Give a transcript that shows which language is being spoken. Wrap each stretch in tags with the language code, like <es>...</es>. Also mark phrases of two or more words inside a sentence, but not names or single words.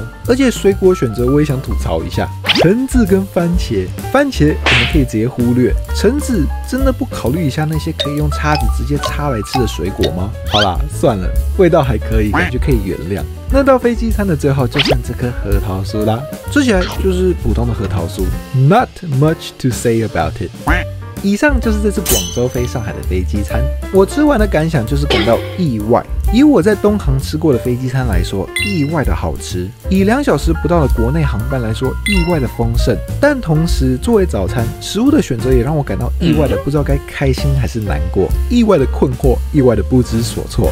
<zh>而且水果選擇我也想吐槽一下，橙子跟番茄，番茄我們可以直接忽略，橙子真的不考慮一下那些可以用叉子直接插來吃的水果嗎？好啦，算了，味道還可以，感覺可以原諒。那到飛機餐的最後就剩這顆核桃酥啦，吃起來就是普通的核桃酥 ，</zh> <en>Not much to say about it。</en> <zh>以上就是這次廣州飛上海的飛機餐，我吃完的感想就是感到意外。以我在東航吃過的飛機餐來說，意外的好吃；以2小時不到的國內航班來說，意外的豐盛。但同時，作為早餐，食物的選擇也讓我感到意外的不知道該開心還是難過，意外的困惑，意外的不知所措。</zh>